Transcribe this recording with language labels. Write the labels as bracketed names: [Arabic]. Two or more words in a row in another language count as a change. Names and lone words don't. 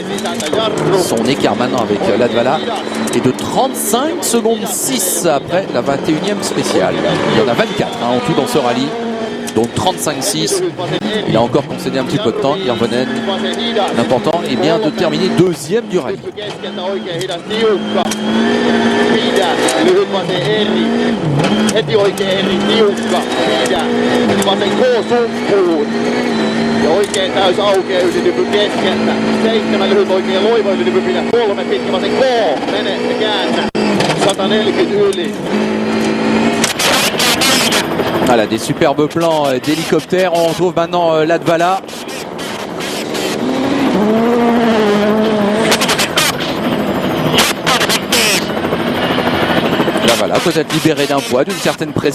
[French] Son écart maintenant avec Latvala est de 35 secondes 6 après la 21e spéciale. Il y en a 24 en tout dans ce rallye. Donc 35-6, il a encore concédé un petit peu de temps. Hirvonen, l'important est bien de terminer 2e du rallye. [Finnish] Ja oikein täys aukeaa ylitypy keskeltä. 7 lyhyt oikein loiva ylitypy pitää 3 pitkä vasen K. Mene ja käännä. 140 yli. [French] Voilà, des superbes plans d'hélicoptère. On retrouve maintenant Latvala. Là voilà, peut-être libéré d'un poids, d'une certaine pression.